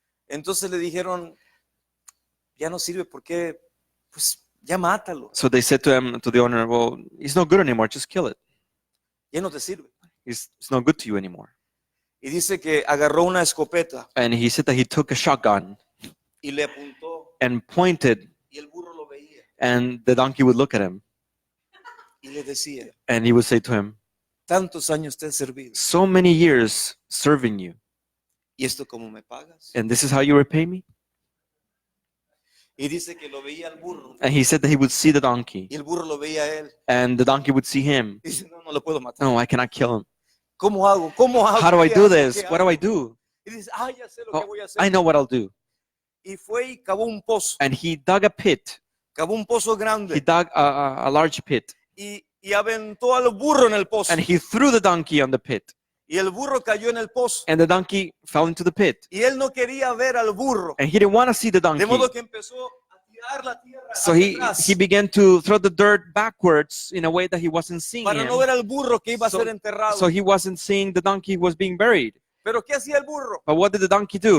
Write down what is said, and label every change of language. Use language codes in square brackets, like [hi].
[es] Entonces le dijeron, ya no sirve porque, pues ya mátalo, [en] So they said to him, to the owner, well, he's not good anymore, just kill it. [es] ya no te sirve. [en] It's not good to you anymore. [es] Y dice que agarró una escopeta [en] And he said that he took a shotgun [es] y le apuntó [en] and pointed, [es] y el burro lo veía [en] and the donkey would look at him [es] y le decía, [en] and he would say to him, [es] tantos años te he servido [en] so many years serving you, [es] y esto cómo me pagas. [en] and this is how you repay me? [es] Y dice que lo veía al burro [en] And he said that he would see the donkey [es] y el burro lo veía a él. [en] and the donkey would see him. [es] Y dice, no, no lo puedo matar. [en] No, I cannot kill him. [es] ¿Cómo hago? ¿Cómo hago? [en] How do I [es] ¿Qué [en] do [es] hago? [en] this? [es] ¿Qué [en] What do [es] hago? [en] I do? [es] Y dice, ya sé lo [en] Oh, [es] que voy a hacer. [en] I know what I'll do. [es] Y fue y cavó un pozo. [en] And he dug a pit. [es] Cavó un pozo [en] He [es] grande [en] dug a large pit. [es] y aventó al burro en el pozo. [en] And he threw the donkey on the pit. [es] Y el burro cayó en el pozo. [en] And the donkey fell into the pit. [es] Y él no quería ver al burro. [en] And he didn't want to see the [es] De [en] donkey. [es] modo que empezó a tirar la tierra [en] So [es] hacia atrás [en] he began to throw the dirt backwards in a way that he wasn't seeing [es] para no [en] him. [es] ver al burro que iba a [en] So- [es] ser enterrado. [en] So he wasn't seeing the donkey was being buried. [es] Pero ¿qué hacía el burro? [en] But what did the donkey do?